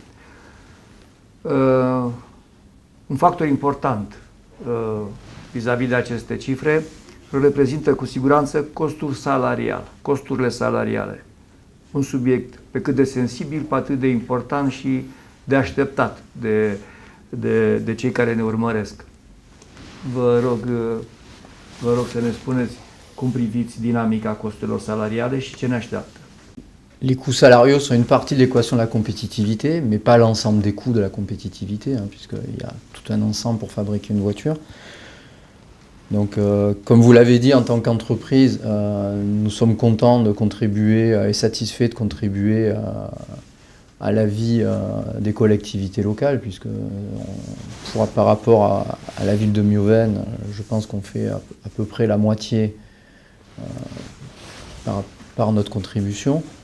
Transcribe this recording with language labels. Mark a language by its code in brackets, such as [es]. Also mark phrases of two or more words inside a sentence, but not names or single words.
[ro] Un factor important vis-a-vis de aceste cifre reprezintă cu siguranță costurile salariale. Un subiect pe cât de sensibil, pe atât de important și de așteptat de cei care ne urmăresc. Vă rog să ne spuneți cum priviți dinamica costurilor salariale și ce ne așteaptă. [fr] Les coûts salariaux sont une partie de l'équation de la compétitivité, mais pas l'ensemble des coûts de la compétitivité, puisqu'il y a tout un ensemble pour fabriquer une voiture. Donc, comme vous l'avez dit, en tant qu'entreprise, nous sommes contents de contribuer et satisfaits de contribuer à la vie des collectivités locales, puisque par rapport à la ville de Mioveni, je pense qu'on fait à peu près la moitié par notre contribution.